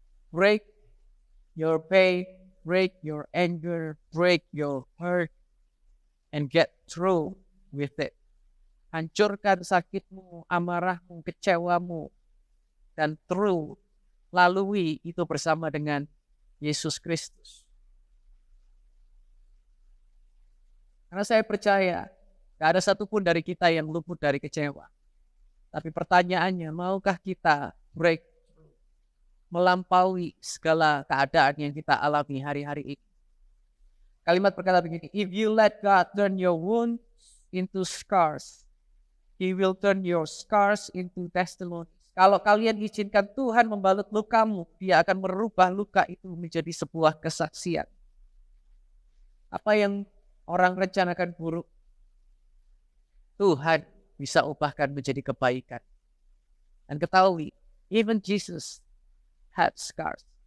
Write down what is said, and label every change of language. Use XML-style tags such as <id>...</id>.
<en>Break your pain, break your anger, break your hurt, and get through with it.</en> <id>Hancurkan sakitmu, amarahmu, kecewamu, dan</id> <en>through,</en> <id>lalui itu bersama dengan Yesus Kristus. Karena saya percaya, gak ada satupun dari kita yang luput dari kecewa. Tapi pertanyaannya, maukah kita</id> <en>break,</en> <id>melampaui segala keadaan yang kita alami hari-hari ini? Kalimat berkata begini,</id> <en>if you let God turn your wounds into scars, He will turn your scars into testimonies.</en> <id>Kalau kalian izinkan Tuhan membalut lukamu, Dia akan merubah luka itu menjadi sebuah kesaksian. Apa yang orang rencanakan buruk, Tuhan bisa ubahkan menjadi kebaikan. Dan ketahui,</id> <en>even Jesus had scars.</en>